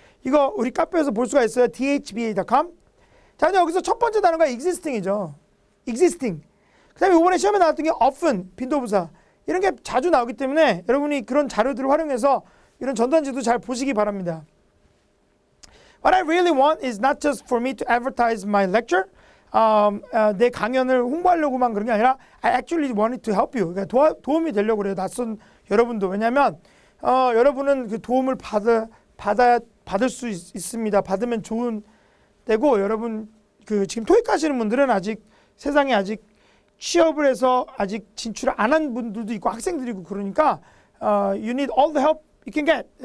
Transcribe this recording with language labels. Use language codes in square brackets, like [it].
[ko] 이거 우리 카페에서 볼 수가 있어요. [en] dhba.com. [ko] 자, 이제 여기서 첫 번째 단어가 existing이죠. [en] existing. [ko] 그 다음에 이번에 시험에 나왔던 게 often, 빈도부사 이런 게 자주 나오기 때문에 여러분이 그런 자료들을 활용해서 이런 전단지도 잘 보시기 바랍니다. [en] What I really want is not just for me to advertise my lecture. [ko] 내 강연을 홍보하려고만 그런 게 아니라 [en] I actually wanted to help you. [ko] 그러니까 도움이 되려고 그래요. 낯선 여러분도. 왜냐하면 여러분은 그 도움을 받을 수 있습니다. 받으면 좋은 되고, 여러분 그 지금 토익 하시는 분들은 아직 세상에 아직 취업을 해서 아직 진출을 안 한 분들도 있고 학생들이고 그러니까 [en] you need all the help you can get.